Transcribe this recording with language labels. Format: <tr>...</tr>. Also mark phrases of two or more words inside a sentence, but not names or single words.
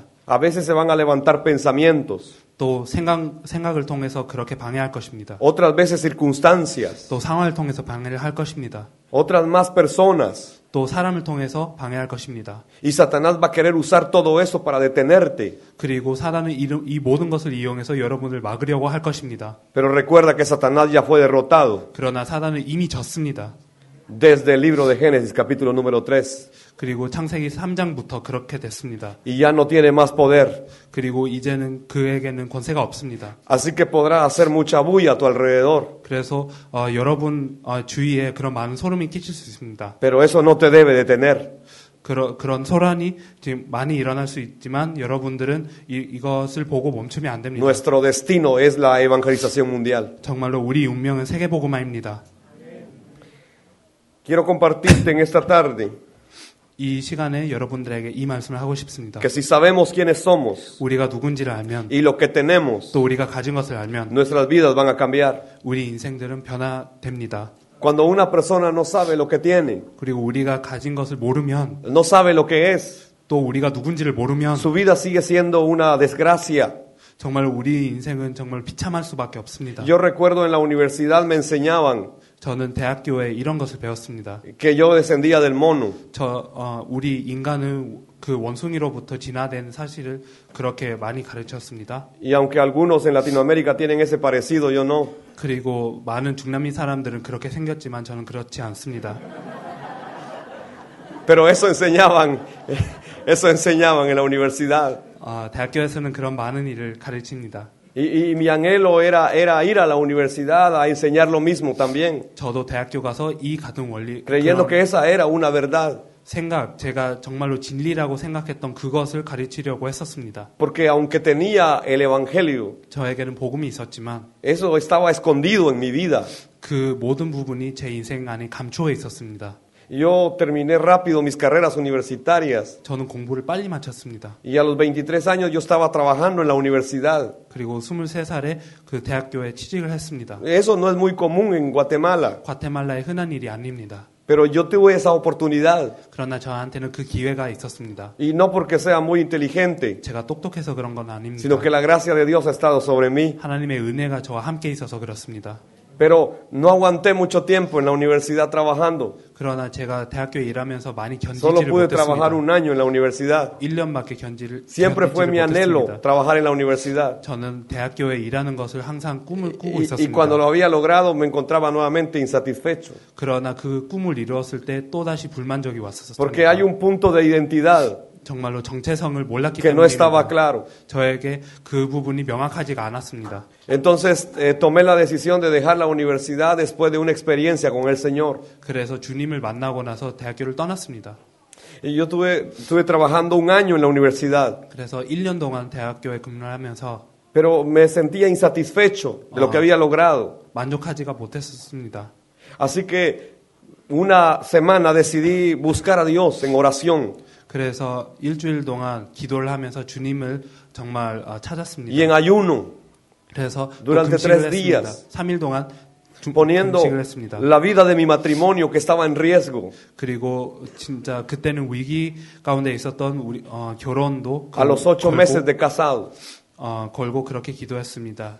<es>A veces se van a levantar pensamientos,</es> <ko>또 생각을 통해서 그렇게 방해할 것입니다.</ko> <es>otras veces circunstancias,</es> <ko>또 상황을 통해서 방해를 할 것입니다.</ko> <es>otras más personas.</es> <ko>또 사람을 통해서 방해할 것입니다.</ko> <es>Y Satanás va a querer usar todo eso para detenerte.</es> <ko>그리고 사단은 이 모든 것을 이용해서 여러분을 막으려고 할 것입니다.</ko> <es>Pero recuerda que Satanás ya fue derrotado</es> <ko>그러나 사단은 이미 졌습니다.</ko> <es>desde el libro de Génesis, capítulo número 3.</es> <ko>그리고 창세기 3장부터 그렇게 됐습니다.</ko> <es>Y ya no tiene más poder.</es> <ko>그리고 이제는 그에게는 권세가 없습니다.</ko> <es>Así que podrás hacer mucha bulla a tu alrededor.</es> <ko>그래서 여러분 주위에 그런 많은 소름이 끼칠 수 있습니다.</ko> <es>Pero eso no te debe detener.</es> <ko>그런 소란이 지금 많이 일어날 수 있지만 여러분들은 이것을 보고 멈추면 안 됩니다.</ko> <es>Nuestro destino es la evangelización mundial.</es> <ko>정말로 우리 운명은 세계복음화입니다.</ko> <es>Quiero compartirte en esta tarde</es> <ko>이 시간에 여러분들에게 이 말씀을 하고 싶습니다.</ko> <es>que si sabemos quiénes somos</es> <ko>우리가 누군지를 알면</ko> <es>y lo que tenemos,</es> <ko>또 우리가 가진 것을 알면</ko> <es>nuestras vidas van a cambiar.</es> <ko>우리 인생들은 변화됩니다.</ko> <es>Cuando una persona no sabe lo que tiene,</es> <ko>그리고 우리가 가진 것을 모르면</ko> <es>no sabe lo que es,</es> <ko>또 우리가 누군지를 모르면</ko> <es>su vida sigue siendo una desgracia.</es> <ko>정말 우리 인생은 정말 비참할 수밖에 없습니다.</ko> <es>Yo recuerdo en la universidad me enseñaban</es> <ko>저는 대학교에 이런 것을 배웠습니다.</ko> <es>que yo descendía del mono.</es> <ko>우리 인간은 그 원숭이로부터 진화된 사실을 그렇게 많이 가르쳤습니다.</ko> <es>Y aunque algunos en Latinoamérica tienen ese parecido, yo no.</es> <ko>그리고 많은 중남미 사람들은 그렇게 생겼지만 저는 그렇지 않습니다.</ko> <es>Pero eso enseñaban en la universidad.</es> <ko>대학교에서는 그런 많은 일을 가르칩니다.</ko> <es>Y mi anhelo era ir a la universidad a enseñar lo mismo también,</es> <ko>저도 대학교 가서 이 같은 원리,</ko> <es>creyendo que esa era una verdad.</es> <ko>제가 정말로 진리라고 생각했던 그것을 가르치려고 했었습니다.</ko> <es>Porque aunque tenía el evangelio,</es> <ko>저에게는 복음이 있었지만</ko> <es>eso estaba escondido en mi vida.</es> <ko>그 모든 부분이 제 인생 안에 감추어 있었습니다.</ko> <es>Yo terminé rápido mis carreras universitarias</es> <ko>저는 공부를 빨리 마쳤습니다.</ko> <es>y a los 23 años yo estaba trabajando en la universidad.</es> <ko>그리고 23살에 그 대학교에 취직을 했습니다.</ko> <es>Eso no es muy común en Guatemala,</es> <ko>과테말라의 흔한 일이 아닙니다.</ko> <es>pero yo tuve esa oportunidad</es> <ko>그러나 저한테는 그 기회가 있었습니다.</ko> <es>y no porque sea muy inteligente,</es> <ko>제가 똑똑해서 그런 건 아닙니다.</ko> <es>sino que la gracia de Dios ha estado sobre mí.</es> <ko>하나님의 은혜가 저와 함께 있어서 그렇습니다.</ko> <es>Pero no aguanté mucho tiempo en la universidad trabajando.</es> <ko>그러나 제가 대학교에 일하면서 많이</ko> <es>Solo</es> <ko>견디지를</ko> <es>pude trabajar</es> <ko>못했습니다.</ko> <es>un año en la universidad.</es> <ko>1년밖에 견디지를</ko> <es>Siempre fue mi anhelo</es> <ko>못했습니다.</ko> <es>trabajar en la universidad.</es> <ko>저는 대학교에 일하는 것을 항상 꿈을 꾸고</ko> <es>Y</es> <ko>있었습니다.</ko> <es>cuando lo había logrado me encontraba nuevamente insatisfecho.</es> <ko>그러나 그 꿈을 이루었을 때 또다시 불만족이</ko> <es>Porque hay</es> <ko>왔었습니다.</ko> <es>un punto de identidad</es> <ko>정말로 정체성을 몰랐기</ko> <es>que no estaba</es> <ko>때문입니다.</ko> <es>claro.</es> <ko>저에게 그 부분이 명확하지가 않았습니다.</ko> <es>Entonces tomé la decisión de dejar la universidad después de una experiencia con el Señor.</es> <ko>그래서 주님을 만나고 나서 대학교를 떠났습니다.</ko> <es>Y yo estuve trabajando un año en la universidad,</es> <ko>그래서 1년 동안 대학교에 근무를 하면서</ko> <es>pero me sentía insatisfecho de lo que había logrado.</es> <ko>만족하지가 못했었습니다.</ko> <es>Así que una semana decidí buscar a Dios en oración</es> <ko>그래서 일주일 동안 기도를 하면서 주님을 정말 찾았습니다.</ko> <es>y en ayuno</es> <ko>그래서 또</ko> <es>durante</es> <ko>금식을</ko> <es>3 días.</es> <ko>했습니다. 3일 동안</ko> <es>poniendo</es> <ko>금식을 했습니다.</ko> <es>la vida de mi matrimonio que estaba en riesgo.</es> <ko>그리고 진짜 그때는 위기 가운데 있었던 우리 결혼도</ko> <es>A los 8 meses de casado.</es> <ko>걸고 그렇게 기도했습니다.</ko>